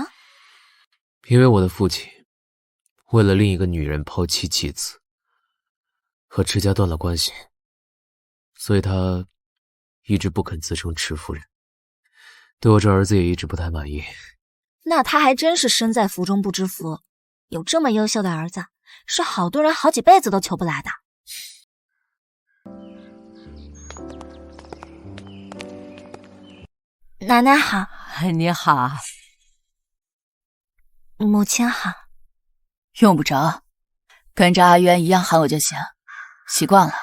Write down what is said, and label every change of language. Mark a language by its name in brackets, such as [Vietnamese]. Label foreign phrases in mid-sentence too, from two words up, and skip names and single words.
[Chinese] 因為我的父親為了另一個女人拋妻棄子，和池家斷了關係，所以他一直不肯自稱池夫人，對我這兒子也一直不太滿意。那他還真是身在福中不知福，有這麼優秀的兒子，是好多人好幾輩子都求不來的。奶奶好。你好。母親好。用不着，跟着阿淵一樣喊我就行，習慣了。